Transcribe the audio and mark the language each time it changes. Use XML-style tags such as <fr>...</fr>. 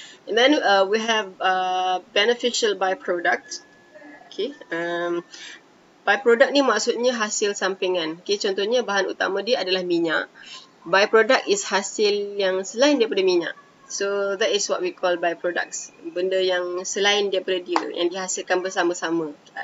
<en>And then we have beneficial byproduct.</en> <ms>Okay, byproduct ni maksudnya hasil sampingan. Okay, contohnya bahan utama dia adalah minyak. Byproduct is hasil yang selain daripada minyak.</ms> <en>So that is what we call byproducts.</en> <ms>Benda yang selain daripada dia, yang dihasilkan bersama-sama.</ms>